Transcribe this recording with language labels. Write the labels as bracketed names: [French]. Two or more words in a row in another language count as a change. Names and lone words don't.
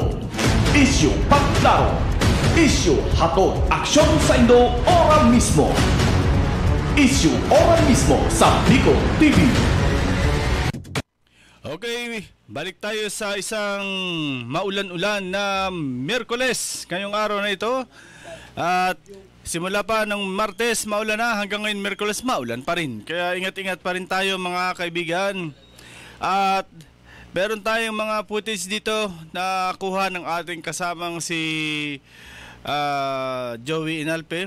[Bikol] Issue pagklaro. Issue hatod aksyon sa Indo ora mismo. Issue ora mismo sa Bicol TV. [Filipino] Okay, balik tayo sa isang maulan-ulan na Miyerkules ngayong araw na ito. At simula pa ng Martes maulan na, hanggang ngayon Miyerkules maulan pa rin. Kaya ingat-ingat pa rin tayo mga kaibigan. At meron tayong mga footage dito na kuha ng ating kasamang si Joey Inalpe.